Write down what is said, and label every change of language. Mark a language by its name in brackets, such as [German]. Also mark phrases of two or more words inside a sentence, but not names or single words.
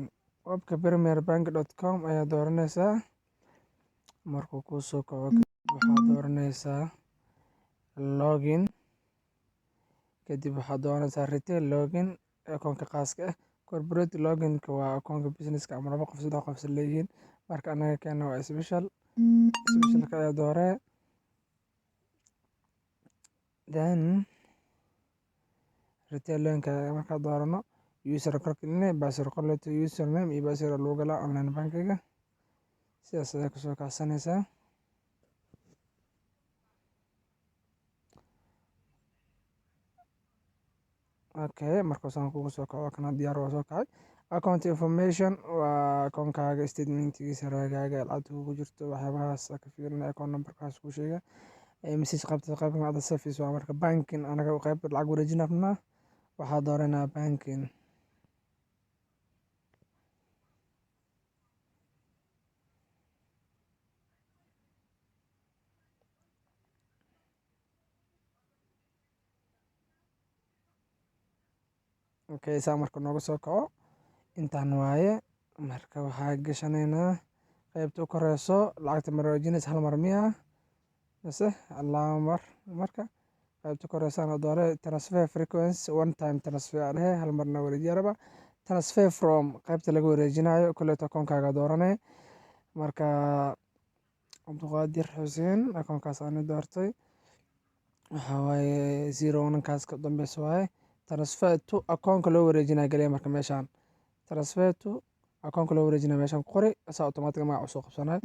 [Somali] Webka premierbank.com ayaa dooranaysaa. Markuu kuu soo kaco waxaad dooranaysaa login. Kadib waxaad dooranaysaa [English] retail login [Somali] akoonka khaaska ah. [English] Corporate login [Somali] waa akoonka businesska ama laba qof saddex qof leeyihiin. Marka anaga keena waa specialka ayaa dooree. Then [English] retail login [Somali] markaa doorano user korkiina password qorato username iyo password lagu galaa online bankiga. Sidaas ayaa kusoo kacsanaysaa. Markuu saan kugu soo kaco kana diyaar waa soo kacay. [English] Account information [Somali] waa akoonkaaga statementkiisa raagaaga lacagta kugu jirto waxyaabahaas ka fiirinaya [English] account numberkaas [Somali] kuu sheega. Message qaybta [English] other service [Somali] waa marka banking anaga qayb lacag wareejin rabnaa waxaa dooranaa banking. Saa marka nooga soo kaco intaan waaye marka waxaa gashanaynaa qaybta u koreyso lacagta mar wareejinaysa hal mar miyaa mise laba mar. Marka qaybta koreysana doore [English] transfer frequency one time transfer [Somali] hal marna wareejiya raba. [English] Transfer from [Somali] qaybta laga wareejinayo kuleeto akoonkaaga dooranay. Marka Abduqaadir Xuseen akoonkaas aan doortay waxaa waaye 01 kaas ka dambeyso waaye. [English] Transfer to [Somali] akoonka loo wareejinayo galiya marka meeshaan [English] transfer to [Somali] akoonka loo wareejinayo meeshaan ku qori asaa automatic magaca usoo qabsanay.